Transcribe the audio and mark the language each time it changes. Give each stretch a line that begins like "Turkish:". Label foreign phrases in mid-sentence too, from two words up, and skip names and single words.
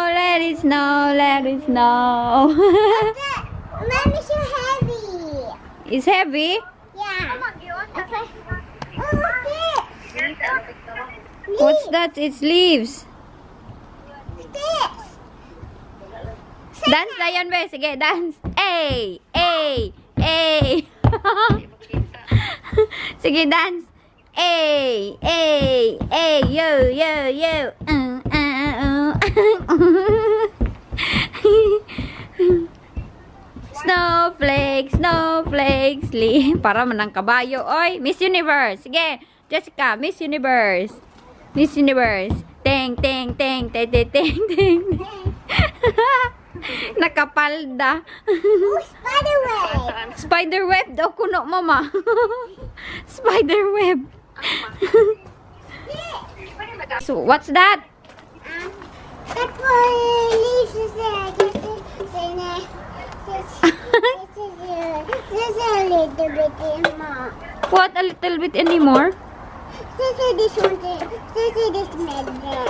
English: Let it snow. Let it snow. Mommy, so heavy. It's heavy? Yeah. Okay. Oh, what's this? What's that? It's leaves. What's this?
Filipino: Dance na yun, be. Sige, dance. Ay! Ay! Ay! Sige, dance. Ay! Ay! Ay! Yo! Yo! Yo!
English: Snowflakes!
Filipino: Snowflakes! Para manang kabayo. Oy!
English: Miss Universe! Sige! Jessica! Miss Universe! Miss Universe. Teng, teng, teng, teng, teng, teng, teng.
Filipino: Nakapalda.
English: Oh, spiderweb.
Filipino: Spiderweb daw kuno, mama.
English: Spiderweb. So, what's that? That's what Lisa said. This is a little bit more. What, a little bit anymore? This is this magnet.